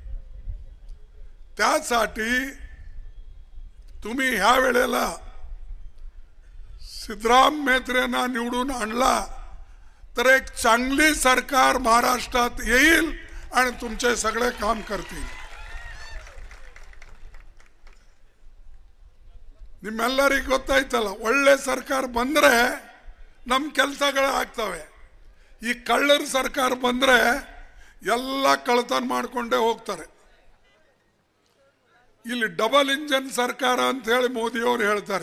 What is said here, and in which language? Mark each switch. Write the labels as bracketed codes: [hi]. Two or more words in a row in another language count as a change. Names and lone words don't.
[mr] त्यासाठी तुम्ही ह्या वेळेला सिद्धराम मेत्रेंना निवडून आणला तर एक चांगली सरकार महाराष्ट्रात येईल आणि तुमचे सगळे काम करतील. [kn] ನಿಮ್ಮೆಲ್ಲರಿಗೂ ಗೊತ್ತಾಯ್ತಲ್ಲ, ಒಳ್ಳೆ ಸರ್ಕಾರ ಬಂದ್ರೆ ನಮ್ಮ ಕೆಲಸಗಳು ಆಗ್ತವೆ. ಈ ಕಳ್ಳರ ಸರ್ಕಾರ ಬಂದ್ರೆ ಎಲ್ಲ ಕಳ್ಳತನ ಮಾಡ್ಕೊಂಡೇ ಹೋಗ್ತಾರೆ. ಇಲ್ಲಿ [en] double engine [kn] ಸರ್ಕಾರ ಅಂತ ಹೇಳಿ ಮೋದಿ ಅವರು ಹೇಳ್ತಾರೆ.